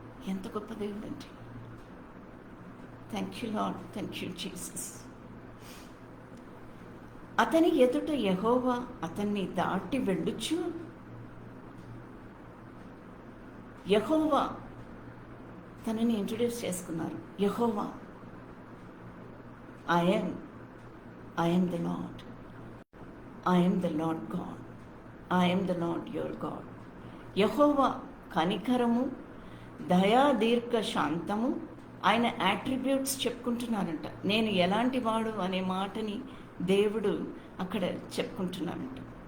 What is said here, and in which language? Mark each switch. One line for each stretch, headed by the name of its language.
Telugu: ఎంత గొప్ప దేవుడు అంటే!
English: Thank you Lord, thank you Jesus.
Telugu: అతని ఎదుట యెహోవా అతన్ని దాటి వెళ్ళుచు, యెహోవా తనని ఇంట్రడ్యూస్ చేసుకున్నారు.
English: యెహోవా, I am the Lord. I am the Lord God. I am the Lord your God.
Telugu: యెహోవా కనికరము, దయా, దీర్ఘ శాంతము, ఆయన యాట్రిబ్యూట్స్ చెప్పుకుంటున్నారంట. నేను ఎలాంటి వాడు అనే మాటని దేవుడు అక్కడ చెప్పుకుంటున్నారంట.